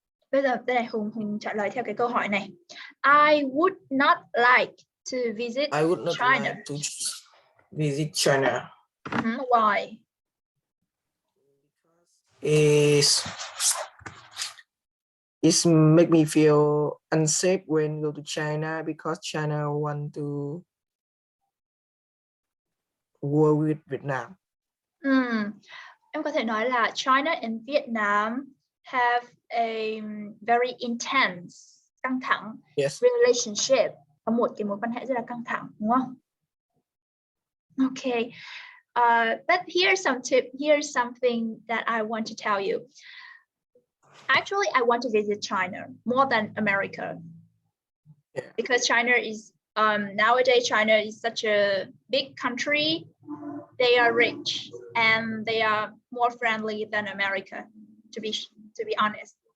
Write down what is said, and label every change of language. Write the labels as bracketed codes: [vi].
[vi] Bây giờ đây này, Hùng trả lời theo cái câu hỏi này. [en] I would not like to visit I would not China. like to visit China. Why? It's make me feel unsafe when go to China because China want to war with Vietnam. [vi] Em có thể nói là [en] China and Vietnam have a very intense, căng thẳng relationship. [vi] Có một cái mối quan hệ rất là căng thẳng, đúng không? [en] Okay. But here's some tip. Here's something that I want to tell you. Actually, I want to visit China more than America. Yeah. Because China is nowadays China is such a big country. They are rich and they are more friendly than America, to be honest.